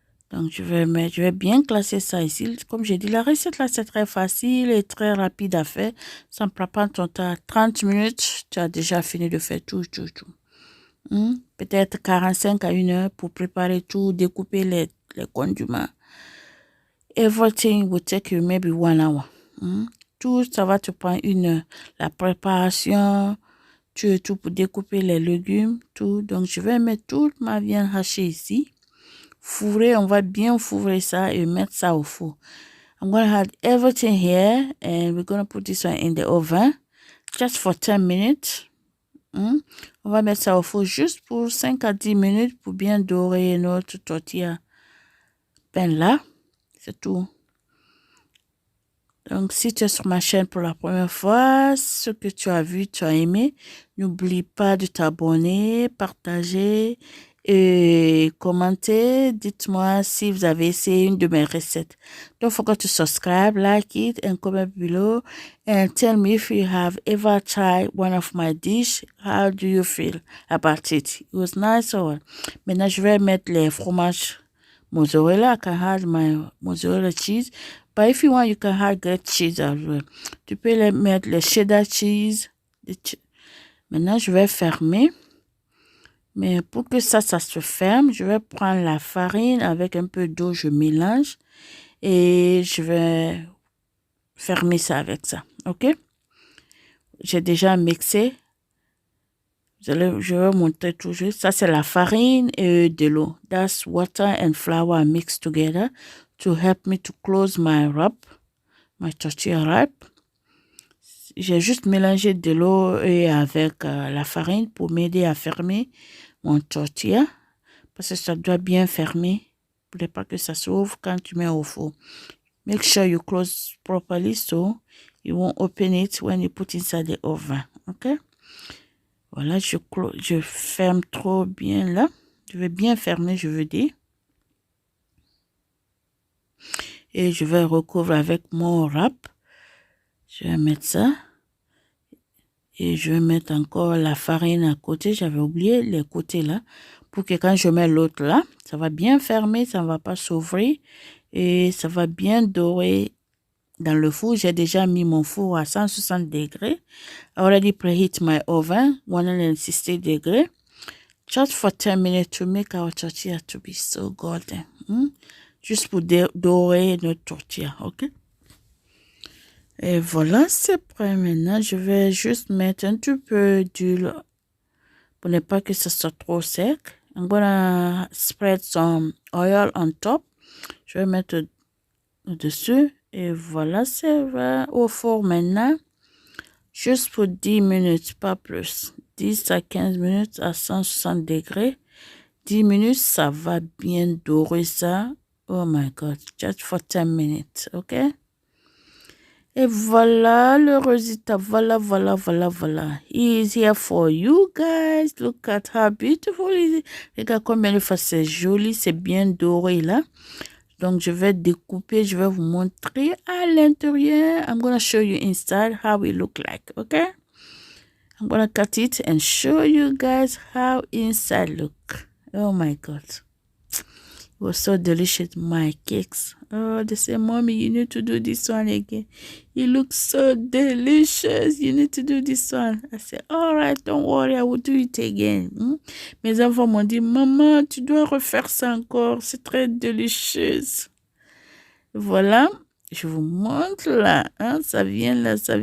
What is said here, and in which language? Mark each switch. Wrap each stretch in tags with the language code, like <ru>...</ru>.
<fr>Donc, je vais bien classer ça ici. Comme j'ai dit, la recette là, c'est très facile et très rapide à faire. Ça ne prend pas ton temps. 30 minutes, tu as déjà fini de faire tout. Peut-être 45 à 1 heure pour préparer tout, découper les condiments.</fr> <en>Everything will take you maybe 1 hour.</en> <fr>Tout, ça va te prendre 1 heure. La préparation, tout pour découper les légumes, tout. Donc, je vais mettre toute ma viande hachée ici. Fourrer, on va bien fourrer ça et mettre ça au four.</fr> <en>I'm going to have everything here and we're going to put this one in the oven just for 10 minutes.</en> <fr>On va mettre ça au four juste pour 5 à 10 minutes pour bien dorer notre tortilla pain là. C'est tout. Donc, si tu es sur ma chaîne pour la première fois, ce que tu as vu, tu as aimé, n'oublie pas de t'abonner, partager et commenter. Dites-moi si vous avez essayé une de mes recettes.</fr> <en>Don't forget to subscribe, like it, and comment below. And tell me if you have ever tried one of my dish. How do you feel about it? It was nice or what?</en> <fr>Maintenant, je vais mettre les fromages mozzarella.</fr> <en>I can add my mozzarella cheese. But if you want, you can add great cheese as well.</en> <fr>Tu peux mettre le cheddar cheese. Maintenant, je vais fermer. Mais pour que ça se ferme, je vais prendre la farine avec un peu d'eau, je mélange. Et je vais fermer ça avec ça. OK? J'ai déjà mixé. Je vais montrer toujours. Ça, c'est la farine et de l'eau.</fr> <en>That's water and flour mixed together to help me to close my wrap, my tortilla wrap.</en> <fr>J'ai juste mélangé de l'eau et avec la farine pour m'aider à fermer mon tortilla. Parce que ça doit bien fermer pour ne pas que ça s'ouvre quand tu mets au four.</fr> <en>Make sure you close properly so you won't open it when you put inside the oven. OK?</en> <fr>Voilà, je ferme trop bien là. Je vais bien fermer, je veux dire. Et je vais recouvrir avec mon wrap. Je vais mettre ça. Et je vais mettre encore la farine à côté. J'avais oublié les côtés là. Pour que quand je mets l'autre là, ça va bien fermer, ça ne va pas s'ouvrir. Et ça va bien dorer dans le four. J'ai déjà mis mon four à 160 degrés.</fr> <en>I already preheat my oven,</en> <fr>160 degrés.</fr> <en>Just for 10 minutes to make our tortilla to be so golden.</en> <fr>Juste pour dorer notre tortilla, ok? Et voilà, c'est prêt maintenant. Je vais juste mettre un petit peu d'huile pour ne pas que ça soit trop sec.</fr> <en>I'm gonna spread some oil on top.</en> <fr>Je vais mettre dessus. Et voilà, c'est au four maintenant. Juste pour 10 minutes, pas plus. 10 à 15 minutes à 160 degrés. 10 minutes, ça va bien dorer ça.</fr> <en>Oh my God, just for 10 minutes, ok?</en> <fr>Et voilà le résultat. Voilà.</fr> <en>He is here for you guys. Look at how beautiful it is.</en> <fr>Regarde combien de fois c'est joli, c'est bien doré là. Donc, je vais découper, je vais vous montrer à l'intérieur.</fr> <en>I'm going to show you inside how it look like, okay? I'm going to cut it and show you guys how inside look. Oh my God. It was so delicious, my cakes. Oh, they say, Mommy, you need to do this one again. It looks so delicious. You need to do this one. I said, all right, don't worry, I will do it again.</en> <fr>Mes enfants m'ont dit, Maman, tu dois refaire ça encore. C'est très délicieux. Voilà, je vous montre là. Ça vient là.</fr>